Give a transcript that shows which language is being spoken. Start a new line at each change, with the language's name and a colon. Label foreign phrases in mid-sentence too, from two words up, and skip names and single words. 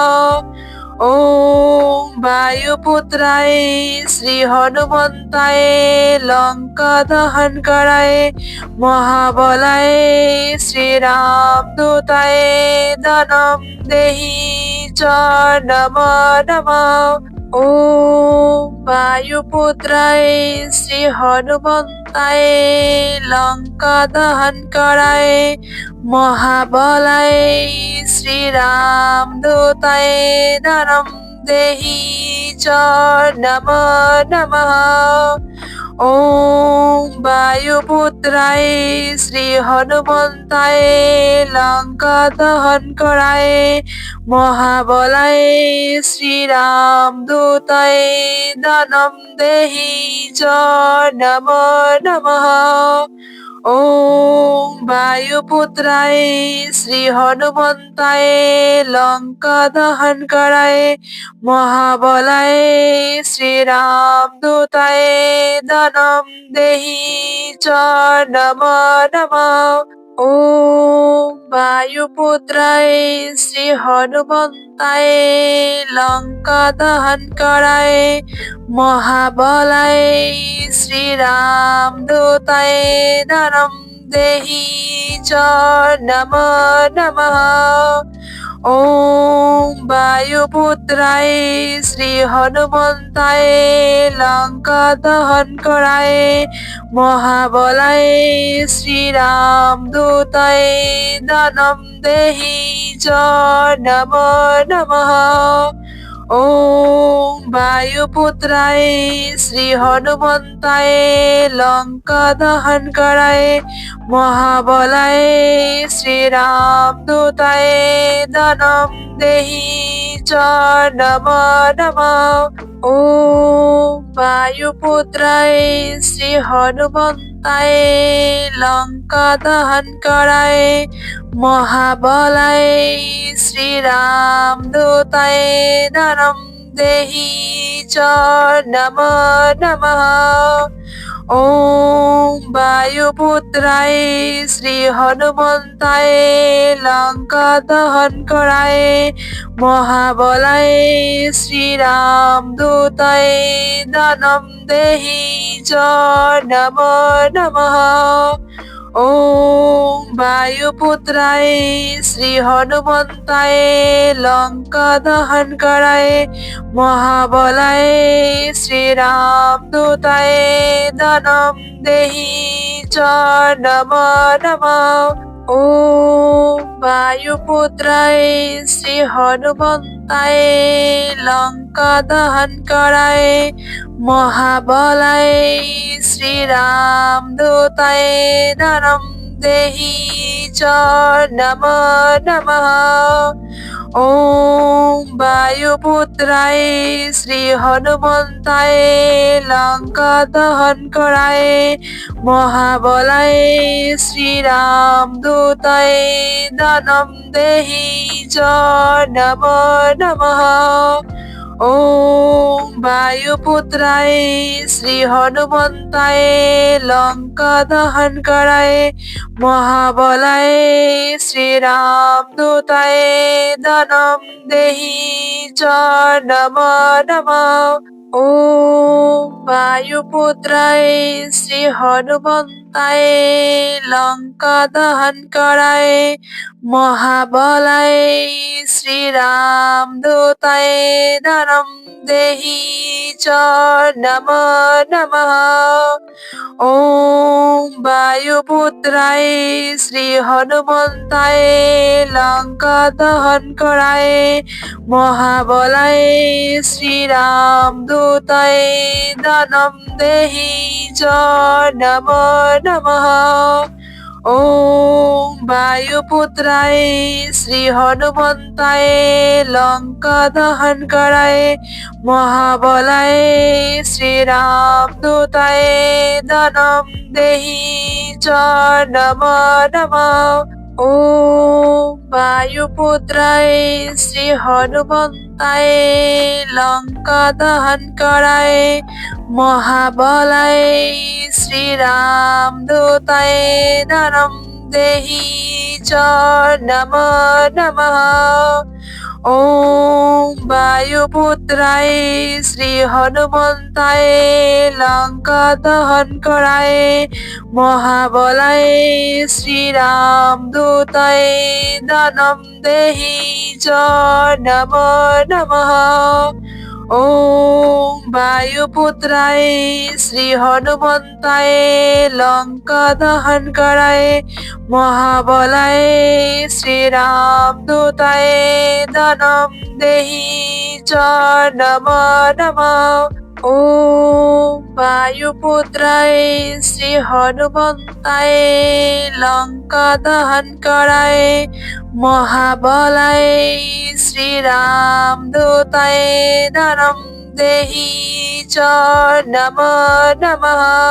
Sanskrit: ওম বায়ুপুত্রায় শ্রী হনুমন্তায় লঙ্কা দহন করায় মহাবলায় শ্রীরাম দূতায় দানম দেহি চ নমো নমঃ। ওম বায়ুপুত্রায় শ্রী হনুমন্তায় লঙ্কা দহন করায় মহাবলায় শ্রীরাম দূতায় দানম দেহি চ নমো নমঃ। ওম বায়ুপুত্রায় শ্রী হনুমন্তায় লঙ্কা দহন করায় মহাবলায় শ্রীরাম দূতায় দানম দেহি চ নমো নমঃ। ওম বায়ুপুত্রায় শ্রী হনুমন্তায় লঙ্কা দহন করায় মহাবলায় শ্রীরাম দূতায় দানম দেহি চ নমো নমঃ। ওম বায়ুপুত্রায় শ্রী হনুমন্তায় লঙ্কা দহন করায় মহাবলায় শ্রীরাম দূতায় দানম দেহি চ নমো নমঃ। ওম বায়ুপুত্রায় শ্রী হনুমন্তায় লঙ্কা দহন করায় মহাবলায় শ্রীরাম দূতায় দানম দেহি চ নমো নমঃ। ওম বায়ুপুত্রায় শ্রী হনুমন্তায় লঙ্কা দহন করায় মহাবলায় শ্রীরাম দূতায় দানম দেহি চ নমো নমঃ। ওম বায়ুপুত্রায় শ্রী হনুমন্তায় লঙ্কা দহন করায় মহাবলায় শ্রীরাম দূতায় নরম দেহি চ নমো নমঃ। ওম বায়ুপুত্রায় শ্রী হনুমন্তায় লঙ্কা দহন করায় মহাবলায় শ্রীরাম দূতায় দানম দেহি চ নমো নমঃ। ওম বায়ুপুত্রায় শ্রী হনুমন্তায় লঙ্কা দহন করায় মহাবলায় শ্রীরাম দূতায় দানম দেহি চ নমো নমঃ। ওম বায়ুপুত্রায় শ্রী হনুমন্তায় লঙ্কা দহন করায় মহাবলায় শ্রীরাম দূতায় নরম দেহি চ নমো নমঃ। ওম বায়ুপুত্রায় শ্রী হনুমন্তায় লঙ্কা দহন করায় মহাবলায় শ্রীরাম দূতায় দানম দেহি চ নমো নমঃ। ওম বায়ুপুত্রায় শ্রী হনুমন্তায় লঙ্কা দহন করায় মহাবলায় শ্রীরাম দূতায় দানম দেহি চ নমো নমঃ। ওম বায়ুপুত্রায় শ্রী হনুমন্তায় লঙ্কা দহন করায় মহাবলায় শ্রীরাম দূতায় নরম দেহি চ নমো নমঃ। ওম বায়ুপুত্রায় শ্রী হনুমন্তায় লঙ্কা দহন করায় মহাবলায় শ্রীরাম দূতায় দানম দেহি চ নমো নমঃ। ওম বায়ুপুত্রায় শ্রী হনুমন্তায় লঙ্কা দহন করায় মহাবলায় শ্রীরাম দূতায় দানম দেহি চ নমো নমঃ। ওম বায়ুপুত্রায় শ্রী হনুমন্তায় লঙ্কা দহন করায় মহাবলায় শ্রীরাম দূতায় নরম দেহি চ নমো নমঃ। ওম বায়ুপুত্রায় শ্রী হনুমন্তায় লঙ্কা দহন করায় মহাবলায় শ্রীরাম দূতায় দানম দেহি চ নমো নমঃ। ওম বায়ুপুত্রায় শ্রী হনুমন্তায় লঙ্কা দহন করায় মহাবলায় শ্রীরাম দূতায় দানম দেহি চ নমো নমঃ। ওম বায়ুপুত্রায় শ্রী হনুমন্তায় লঙ্কা দহন করায় মহাবলায় শ্রীরাম দূতায় নরম দেহি চ নমো নমঃ।